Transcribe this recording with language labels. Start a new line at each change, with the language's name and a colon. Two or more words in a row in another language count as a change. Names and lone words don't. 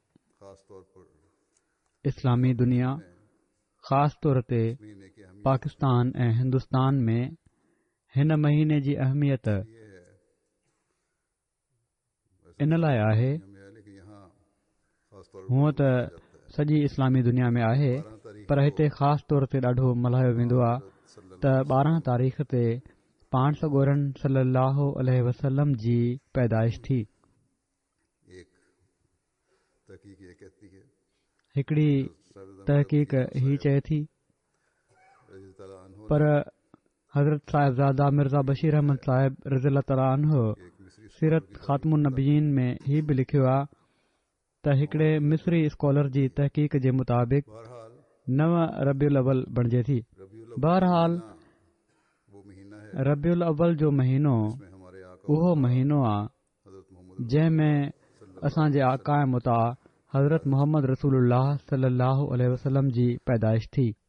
Sindhi: इस्लामी दुनिया ख़ासि तौर ते पाकिस्तान ऐं हिंदुस्तान में हिन महीने जी अहमियत इन लाइ आहे, हूअं त सॼी इस्लामी दुनिया में आहे, पर हिते ख़ासि तौर ते ॾाढो मल्हायो वेंदो आहे त 12 तारीख़ ते पाण सॻोरन
Arabic: صلى الله عليه وسلم
Sindhi: जी पैदाइश थी। हिकिड़ी तहक़ीक़ ही चए थी, पर हज़रत साहिबज़ादा मिर्ज़ा बशीर अहमद साहिब
Arabic: رضي الله تعالى عنه
Sindhi: सीरत ख़ातमुन नबीयीन में ही बि लिखियो आहे त हिकिड़े मिस्री स्कॉलर जी तहक़ीक़ जे मुताबिक़ 9 रबियुल अवल बणिजे थी। बहरहाल रबियुल अवल जो महीनो उहो महीनो आहे जंहिंमें असांजे आका मुता हज़रत मोहम्मद रसूलुल्लाह
Arabic: صلى الله عليه وسلم
Sindhi: जी पैदाइश थी।